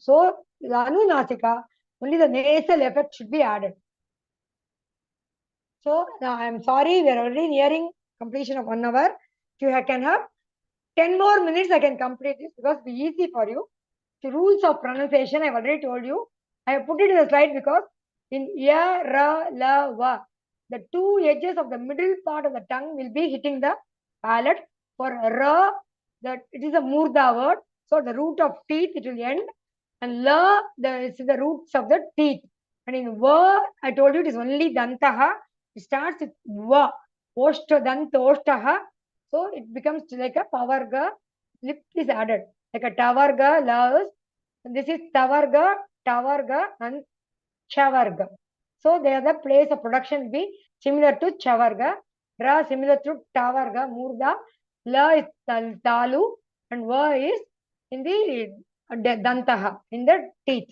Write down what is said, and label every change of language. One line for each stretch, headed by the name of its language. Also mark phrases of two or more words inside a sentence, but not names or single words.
English: So the Anunasika, only the nasal effect should be added. So now I'm sorry, we are already nearing completion of 1 hour. If you can have 10 more minutes, I can complete this because it will be easy for you. The rules of pronunciation, I've already told you. I have put it in the slide because in ya, ra, la, va, the two edges of the middle part of the tongue will be hitting the palate. For ra, that it is a murda word, so the root of teeth it will end, and la, is the roots of the teeth. And in va, I told you it is only dantaha. It starts with va,
Sanskrit: oshta, dant, oshtaha.
English: So it becomes like a pavarga, lip is added. Like a tavarga, laus. And this is tavarga, tavarga, and chavarga. So they are the place of production will be similar to chavarga. Ra similar to tavarga, murda. La is talu, and va is in the dantaha, in the teeth.